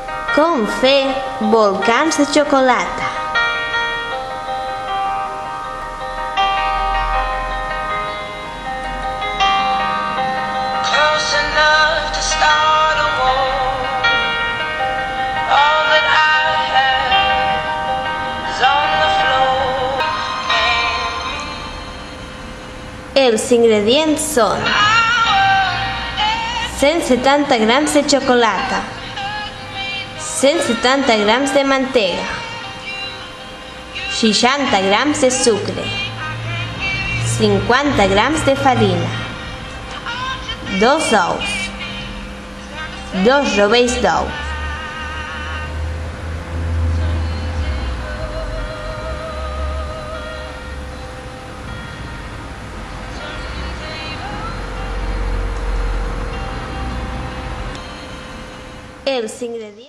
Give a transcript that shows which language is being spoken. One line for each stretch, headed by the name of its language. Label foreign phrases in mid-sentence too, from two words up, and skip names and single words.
Catalan: Com fer volcans de xocolata.
English: Close enough to start a war. All that I have is on the floor.
Catalan: Els ingredients són 170 grams de xocolata, 170 grams de mantega, 60 grams de sucre, 50 grams de farina, 2 ous, 2 rovells d'ou, els ingredients.